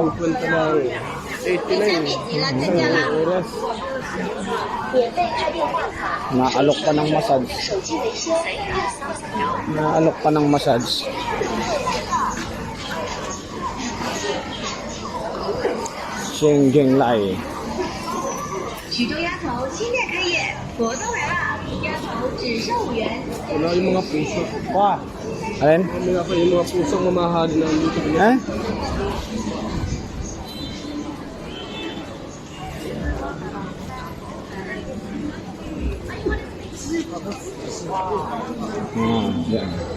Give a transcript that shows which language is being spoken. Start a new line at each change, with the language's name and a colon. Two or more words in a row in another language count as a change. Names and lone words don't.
Filipino: Kwenta lang. 89. Oras. Naalok pa ng massage. Naalok pa ng massage. Xingjing Lai.
Chinese: 徐州鸭头新店开业，活动来啦！鸭头只售5元。
Filipino: Wala yung mga puso. Alin? Ano nga pa yung mga pusong mamahali na dito. Eh? Yan.